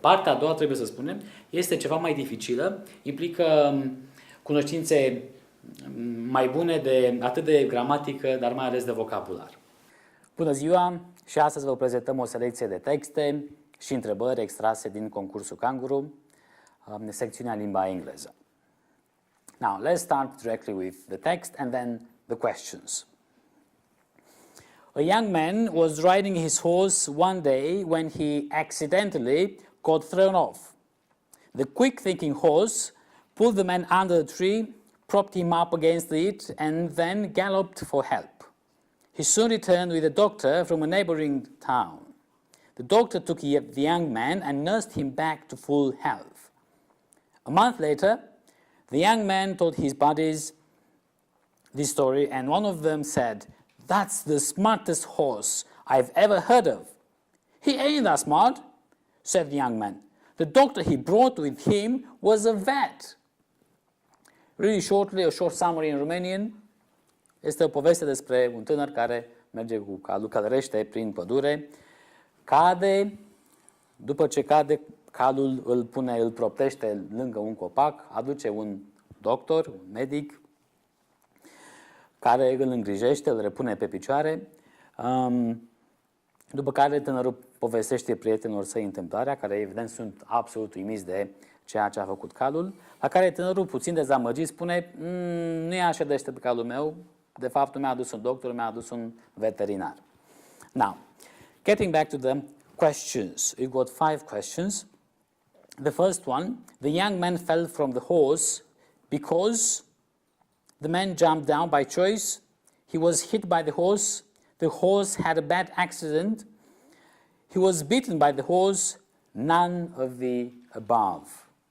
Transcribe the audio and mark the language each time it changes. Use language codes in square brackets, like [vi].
[ro] Partea a doua, trebuie să spunem, este ceva mai dificilă, implică cunoștințe mai bune atât de gramatică, dar mai ales de vocabular. Bună ziua! Și astăzi vă prezentăm o selecție de texte și întrebări extrase din concursul CANGURU, secțiunea limba engleză. [en] Now, let's start directly with the text and then the questions. A young man was riding his horse one day when he accidentally got thrown off. The quick-thinking horse pulled the man under the tree, propped him up against it, and then galloped for help. He soon returned with a doctor from a neighboring town. The doctor took the young man and nursed him back to full health. A month later, the young man told his buddies this story, and one of them said, "That's the smartest horse I've ever heard of." "He ain't that smart," said the young man. "The doctor he brought with him was a vet." Really shortly, a short summary in Romanian. [ro] Este o poveste despre un tânăr care merge cu calul, călărește prin pădure, cade, după ce cade, calul îl proptește lângă un copac, aduce un doctor, un medic, care îl îngrijește, îl repune pe picioare, după care tânărul povestește prietenilor săi întâmplarea, care evident sunt absolut uimiți de ceea ce a făcut calul, la care tânărul, puțin dezamăgit, spune: "Nu e așa deștept calul meu, de fapt nu mi-a adus un doctor, mi-a adus un veterinar." [en] Now, getting back to the questions, we've got 5 questions. The first one, the young man fell from the horse because the man jumped down by choice, he was hit by the horse had a bad accident, he was bitten by the horse, none of the above.